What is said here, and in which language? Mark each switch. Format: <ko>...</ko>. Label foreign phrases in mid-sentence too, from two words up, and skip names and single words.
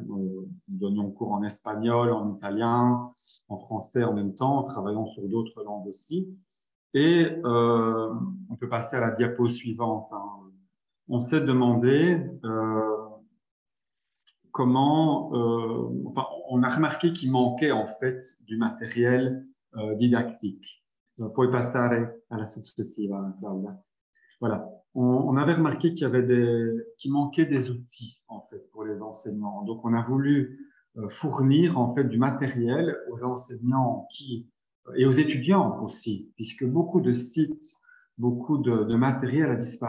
<fr>Nous donnions cours en espagnol, en italien, en français en même temps, en travaillant sur d'autres langues aussi. Et on peut passer à la diapo suivante. On s'est demandé comment... enfin, on a remarqué qu'il manquait en fait du matériel didactique.</fr> <it>Puoi passare alla successiva, Claudia.</it> <fr>Voilà. On avait remarqué qu'il manquait des outils en fait pour les enseignants. Donc, on a voulu fournir en fait du matériel aux enseignants et aux étudiants aussi, puisque beaucoup de sites, beaucoup de matériel a disparu.</fr>